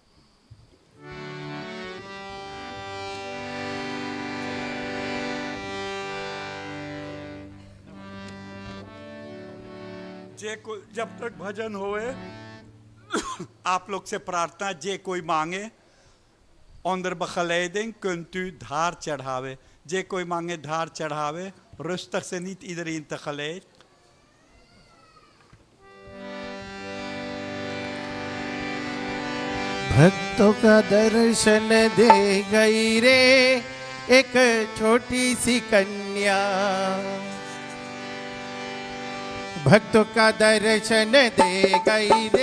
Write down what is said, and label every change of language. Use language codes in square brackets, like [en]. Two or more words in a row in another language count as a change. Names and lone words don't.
[hi] जब तक भजन होए आप लोग से प्रार्थना, जे कोई मांगे [nl] onder begeleiding kunt u [hi] धार चढ़ावे। जे कोई मांगे धार चढ़ावे, [nl] rustig [hi] से [nl] niet iedereen tegelijk। [hi] भक्तों का दर्शन दे गई रे एक छोटी सी कन्या, भक्तों का दर्शन दे गई रे